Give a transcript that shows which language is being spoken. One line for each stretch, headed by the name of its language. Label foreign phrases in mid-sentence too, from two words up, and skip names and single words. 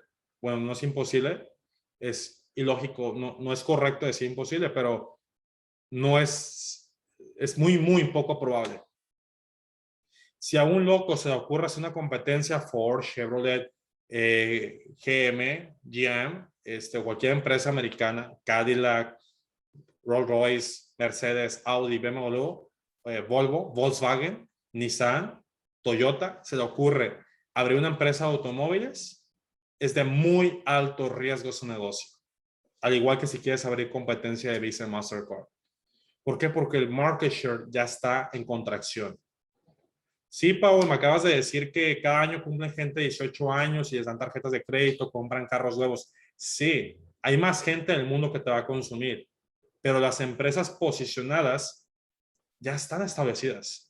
Spanish: Bueno, no es imposible, es ilógico, no es correcto decir imposible, pero no es muy, muy poco probable. Si a un loco se le ocurre hacer una competencia Ford, Chevrolet, GM, cualquier empresa americana, Cadillac, Rolls Royce, Mercedes, Audi, BMW, Volvo, Volkswagen, Nissan, Toyota, se le ocurre abrir una empresa de automóviles, es de muy alto riesgo su negocio. Al igual que si quieres abrir competencia de Visa y Mastercard. ¿Por qué? Porque el
English: market share
Spanish: ya está en contracción. Sí, Pau, me acabas de decir que cada año cumplen gente de 18 años y les dan tarjetas de crédito, compran carros nuevos. Sí, hay más gente en el mundo que te va a consumir, pero las empresas posicionadas ya están establecidas.